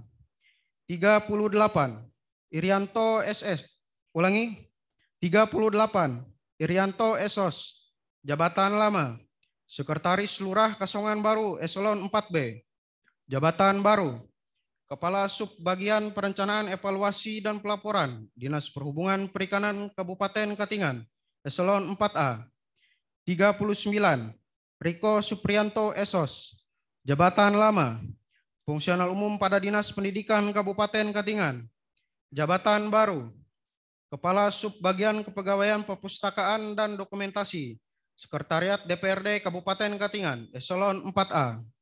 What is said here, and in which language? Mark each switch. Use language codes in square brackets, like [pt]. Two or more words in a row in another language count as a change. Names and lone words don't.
[id] 38. Irianto SS, 38. Irianto Esos, Jabatan Lama, Sekretaris Lurah Kasongan Baru, Eselon 4B. Jabatan Baru, Kepala Subbagian Perencanaan Evaluasi dan Pelaporan, Dinas Perhubungan Perikanan Kabupaten Katingan, Eselon 4A. 39. Riko Suprianto Esos, Jabatan Lama, Fungsional Umum pada Dinas Pendidikan Kabupaten Katingan. Jabatan Baru, Kepala Subbagian Kepegawaian Perpustakaan dan Dokumentasi, Sekretariat DPRD Kabupaten Katingan, Eselon 4A.